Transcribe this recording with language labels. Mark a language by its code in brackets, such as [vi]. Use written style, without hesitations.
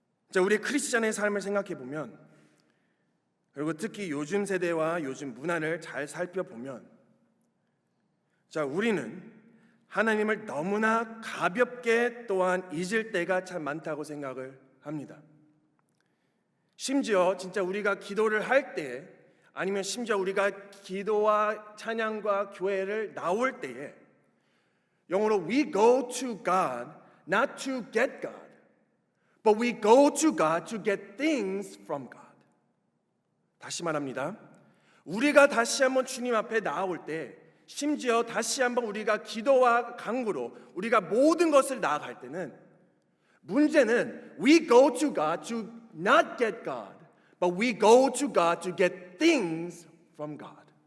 [ko] 자, 우리 크리스찬의 삶을 생각해 보면, 그리고 특히 요즘 세대와 요즘 문화를 잘 살펴보면, 자, 우리는 하나님을 너무나 가볍게 또한 잊을 때가 참 많다고 생각을 합니다. 심지어 진짜 우리가 기도를 할 때, 아니면 심지어 우리가 기도와 찬양과 교회를 나올 때에 영어로 [en] we go to God not to get God, but we go to God to get things from God. [ko] 다시 말합니다. 우리가 다시 한번 주님 앞에 나아올 때, 심지어 다시 한번 우리가 기도와 간구로 우리가 모든 것을 나아갈 때는, 문제는 [en] we go to God to not get God, but we go to God to get things from God.